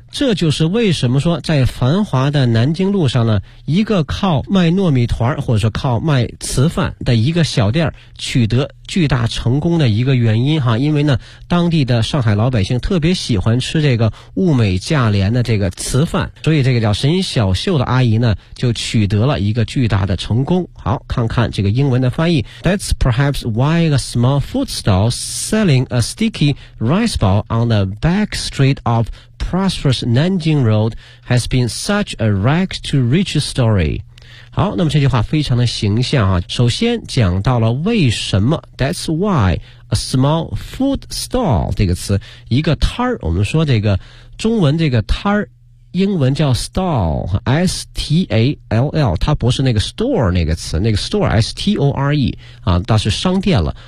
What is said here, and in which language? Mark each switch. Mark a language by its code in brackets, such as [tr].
[zh] 这就是为什么说在繁华的南京路上呢，一个靠卖糯米团或者说靠卖糍饭的一个小店取得巨大成功的一个原因哈，因为呢当地的上海老百姓特别喜欢吃这个物美价廉的这个糍饭，所以这个叫沈小秀的阿姨呢就取得了一个巨大的成功。好，看看这个英文的翻译。 [en] That's perhaps why a small food stall selling a sticky rice ball on the back street of prosperous Nanjing Road has been such a rags to riches story。 [zh] 好，那么这句话非常的形象啊。首先讲到了为什么 [en] That's why a small food stall [zh] 这个词，一个摊儿，我们说这个中文这个摊儿英文叫 stall， S-T-A-L-L， 它不是那个 store 那个词，那个 store S-T-O-R-E 啊，它是商店了。